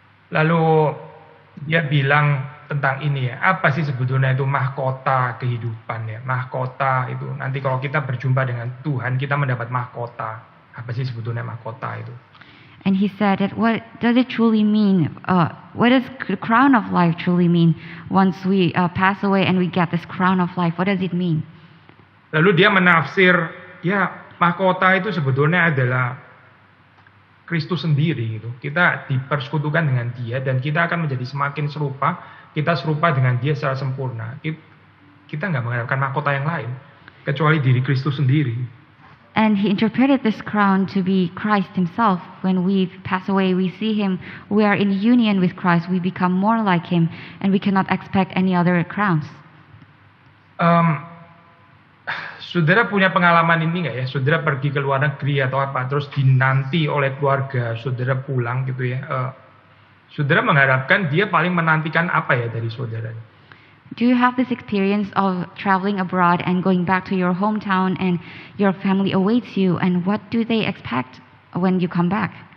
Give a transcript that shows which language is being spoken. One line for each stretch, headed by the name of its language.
Indonesian: Lalu dia bilang tentang ini ya, apa sih sebetulnya itu mahkota kehidupan ya, mahkota itu nanti kalau kita berjumpa dengan Tuhan kita mendapat mahkota. Apa sih sebetulnya mahkota itu?
English: And he said that what does it truly mean? What does the crown of life truly mean? Once we pass away and we get this crown of life, what does it mean?
Indonesian: Lalu dia menafsir, ya mahkota itu sebetulnya adalah Kristus sendiri gitu. Kita dipersekutukan dengan Dia dan kita akan menjadi semakin serupa. Kita serupa dengan Dia secara sempurna. Kita nggak mengharapkan mahkota yang lain kecuali diri Kristus sendiri.
English: And he interpreted this crown to be Christ Himself. When we pass away, we see Him. We are in union with Christ. We become more like Him, and we cannot expect any other crowns.
Indonesian: Saudara punya pengalaman ini nggak ya? Saudara pergi ke luar negeri atau apa, terus dinanti oleh keluarga saudara pulang gitu ya? Saudara mengharapkan dia paling menantikan apa ya dari saudara?
English: Do you have this experience of traveling abroad and going back to your hometown and your family awaits you, and what do they expect when you come back?